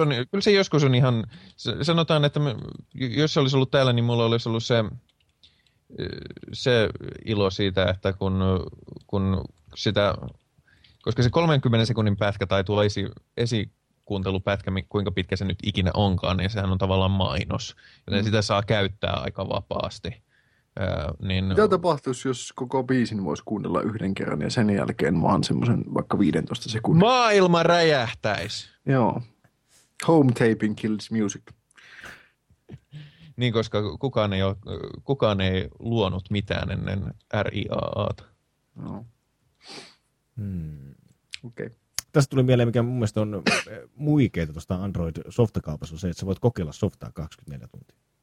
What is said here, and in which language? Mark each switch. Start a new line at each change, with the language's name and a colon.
Finnish: kyllä se joskus on ihan, sanotaan, että jos se olisi ollut täällä, niin mulla olisi ollut se ilo siitä, että kun sitä, koska se 30 sekunnin pätkä tai tuo esikuuntelupätkä, kuinka pitkä se nyt ikinä onkaan, niin sehän on tavallaan mainos, joten sitä saa käyttää aika vapaasti. Niin, mitä tapahtuisi, jos koko biisin voisi kuunnella yhden kerran ja sen jälkeen vaan semmoisen vaikka 15 sekunnin? Maailma räjähtäisi!
English: Joo. Home taping kills music.
Finnish: Niin, koska kukaan ei luonut mitään ennen RIAA:ta. No. Okei.
English: Okay.
Finnish: Tästä tuli mieleen, mikä mun mielestä on muikeeta tuosta Android-softakaupassa, on se, että sä voit kokeilla softaa 24 tuntia.